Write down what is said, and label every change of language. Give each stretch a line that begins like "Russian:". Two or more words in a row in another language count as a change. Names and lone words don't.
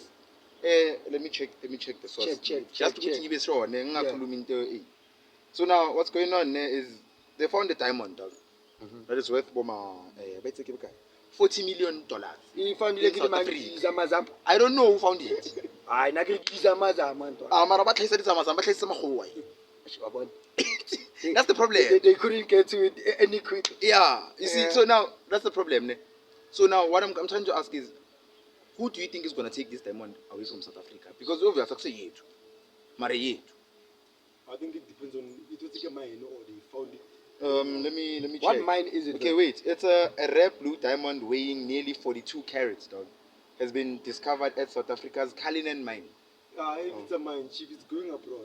English: Let me check the source. Just to give it sure, So now what's going on is they found a diamond, dog. That is worth $40 million. He found In South Africa. I don't know who found it.
Tswana: Mara ba tlhaisa ditsamaiso, ba tlhaisa makgowa.
English: That's the problem. They couldn't get to it any quick. Yeah, you see, Yeah. so now that's the problem. So now what I'm trying to ask is, who do you think is going to take this diamond away from South Africa? Because obviously it's yethu.
Zulu: Mara yethu.
English: I think it depends on it was like a mine or they found it. Let me check. What mine is it? Okay, wait. It's a rare blue diamond weighing nearly 42 carats, dog. Has been discovered at South Africa's Cullinan mine. If it's a mine chief, it's going abroad.